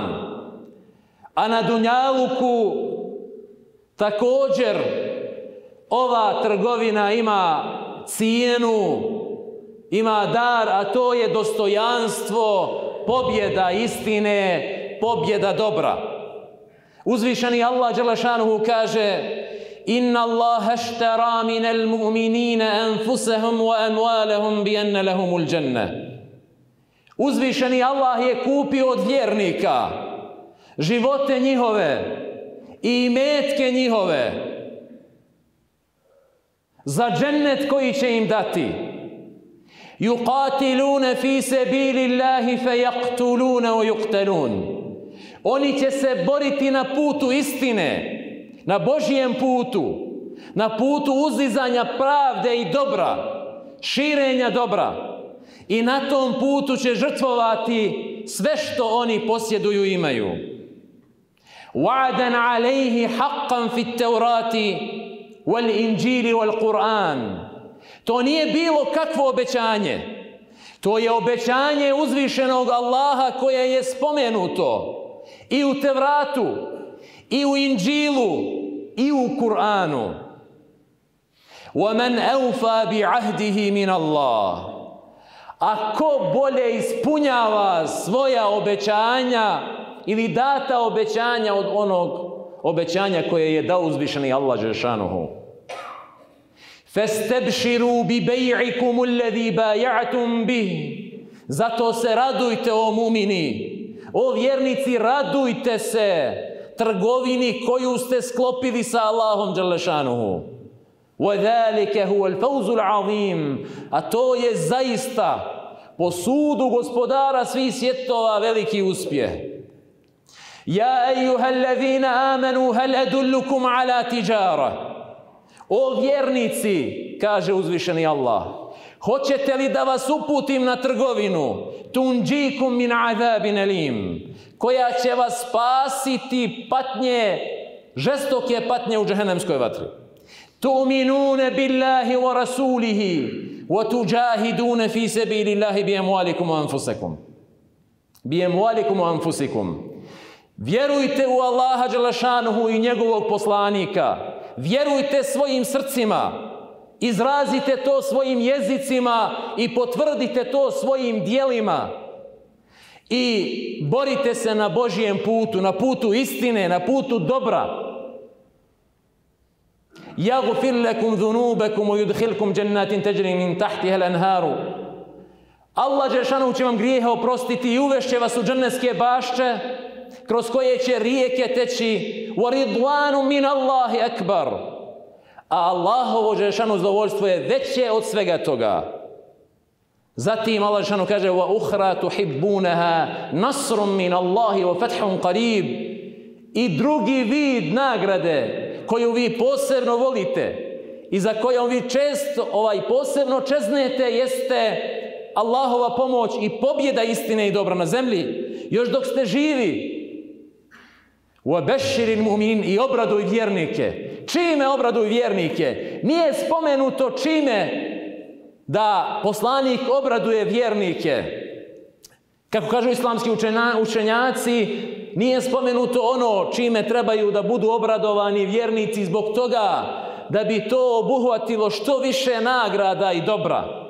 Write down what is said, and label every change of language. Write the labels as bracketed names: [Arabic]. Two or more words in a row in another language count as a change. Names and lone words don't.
[Bosnian] A na dunjaluku također ova trgovina ima cijenu, ima dar, a to je dostojanstvo, pobjeda istine, pobjeda dobra. Uzvišeni Allah [Arabic] جل شأنه [Bosnian] kaže: [Arabic] إن الله اشترى من المؤمنين أنفسهم وأموالهم بأن لهم الجنة. [Bosnian] Uzvišeni Allah je kupio od vjernika živote njihove i imetke njihove za džennet koji će im dati. [Arabic] يقاتلون في سبيل الله فيقتلون ويقتلون. [Bosnian] Oni će se boriti na putu istine, na Božjem putu, na putu uzdizanja pravde i dobra, širenja dobra. I na tom putu će žrtvovati sve što oni posjeduju i imaju. [Arabic] وعدا عليه حقا في التوراة والإنجيل والقرآن. [Bosnian] To nije bilo kakvo obećanje. To je obećanje uzvišenog Allaha koje je spomenuto i u Tevratu, i u Inđilu, i u Kur'anu. [Arabic] وَمَنْ أَوْفَى بِعَهْدِهِ مِنَ اللَّهِ. [Bosnian] A ko bolje ispunjava svoja obećanja ili data obećanja od onog obećanja koje je dao uzvišeni Allah [Arabic] جل شأنه. فَاسْتَبْشِرُوا بِبَيْعِكُمُ الَّذِي بَايَعْتُمْ بِهِ. [Bosnian] Zato se radujte, o mumini, o vjernici, radujte se trgovini koju ste sklopili sa Allahom [Arabic] جل شأنه. وَذَلِكَ هُوَ الْفَوْزُ الْعَظِيمُ. [Bosnian] A to je zaista po sudu gospodara svih svjetova veliki uspjeh. [Arabic] يا أيها الذين آمنوا هل أدلكم على تجارة. [Bosnian] O vjernici, kaže uzvišeni Allah, hoćete li da vas uputim na trgovinu, [Arabic] تنجيكم من عذاب أليم, [Bosnian] koja će vas spasiti patnje žestoke patnje u džehennemskoj vatri. [Arabic] تؤمنون بالله ورسوله وتجاهدون في سبيل الله بأموالكم وأنفسكم. بأموالكم وأنفسكم. [Bosnian] Vjerujte u Allaha dželešanuhu i njegovog poslanika. Vjerujte svojim srcima. Izrazite to svojim jezicima i potvrdite to svojim dijelima. I borite se na Božijem putu, na putu istine, na putu dobra. [Arabic] يغفر لكم ذنوبكم ويدخلكم جنات تجري من تحتها الأنهار. [Bosnian] Allah dželešanu će vam grijehe oprostiti i uvešće vas u džennetske bašče kroz koje će rijeke teći. [Arabic] ورضوان من الله أكبر. [Bosnian] A Allahovo dželešanu zadovoljstvo je veće od svega toga. Zatim Allah dželešanu kaže: [Arabic] وأخرى تحبونها نصر من الله وفتح قريب. [Bosnian] I drugi vid nagrade koju vi posebno volite i za kojom vi često posebno čeznete jeste Allahova pomoć i pobjeda istine i dobra na zemlji još dok ste živi. [Arabic] وَبَشِّرِ الْمُؤْمِنِينَ [Bosnian] i obraduj vjernike. Čime obraduj vjernike? Nije spomenuto čime da poslanik obraduje vjernike. Kako kažu islamski učenjaci, nije spomenuto ono čime trebaju da budu obradovani vjernici zbog toga da bi to obuhvatilo što više nagrada i dobra.